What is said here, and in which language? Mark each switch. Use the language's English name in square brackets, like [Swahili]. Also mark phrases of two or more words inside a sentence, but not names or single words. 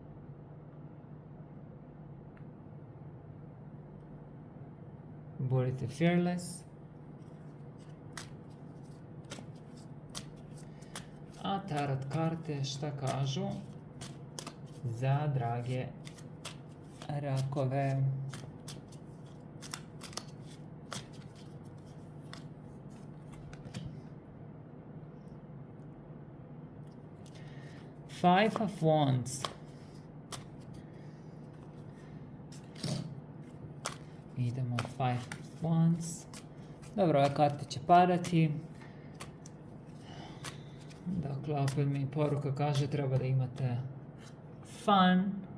[Serbian] Budite fearless. A tarot karte šta kažu za drage rakove? Five of Wands. Idemo Five of Wands. Dobro, ove karte će padati. Dakle, opet mi poruka kaže treba da imate fun.